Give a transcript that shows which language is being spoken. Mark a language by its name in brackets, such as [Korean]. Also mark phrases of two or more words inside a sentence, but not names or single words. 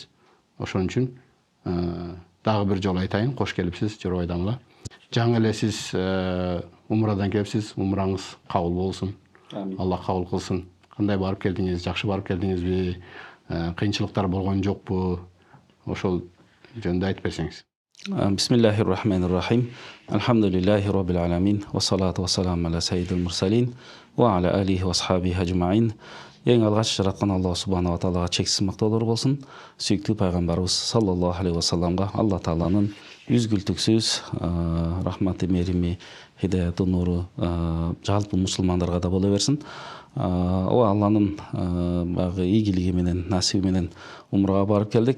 [Kyrgyz] Ошон үчүн дагы бир жолу айтайын, кош келипсиз, Жоробай Дамыла. Жаңы эле сиз умрадан келипсиз, умраңыз кабыл болсун. Аллах кабыл кылсын. Кандай барып келдиңиз? Жакшы барып келдиңизби? Кыйынчылыктар болгон жокпу? Ошол жөнүндө айтып берсеңиз. [Arabic] بسم الله الرحمن الرحيم. الحمد لله رب العالمين. والصلاة والسلام على سيد المرسلين. وعلى آله وأصحابه أجمعين. [Kyrgyz] Эң алгач жараткан Аллах [Arabic] سبحانه وتعالى [Kyrgyz] чексиз мактоолор болсун. Сүйүктүү пайгамбарыбыз [Arabic] صلى الله عليه وسلم [Kyrgyz] Аллах тааланын үзгүлтүксүз рахматы, мерими, хидаяты, нуру жалпы мусулмандарга да боло берсин. Алланын багы ийгилиги менен, насиби менен умрага барып келдик.